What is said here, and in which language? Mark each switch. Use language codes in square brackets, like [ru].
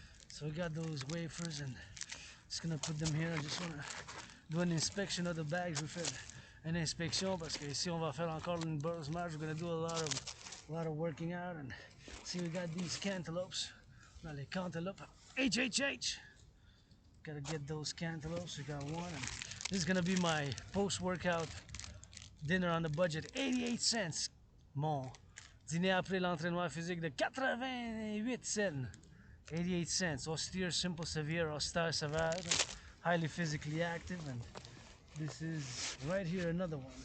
[en] So we got those wafers and just gonna put them here. I just wanna do an inspection of the bags. [fr] We fait une inspection parce que ici on va faire encore une burst march. [en] We're gonna do a lot of working out and see we got these cantaloupes. Now les cantaloupes. HHH. Gotta get those cantaloupes. We got one. And this is gonna be my post-workout dinner on the budget. 88 cents. [fr] Mon dîner après l'entraînement physique de 88 cents. [en] 88 cents. Austere, simple, severe, [fr] austère, sévère. [en] Highly physically active. And this is right here another one.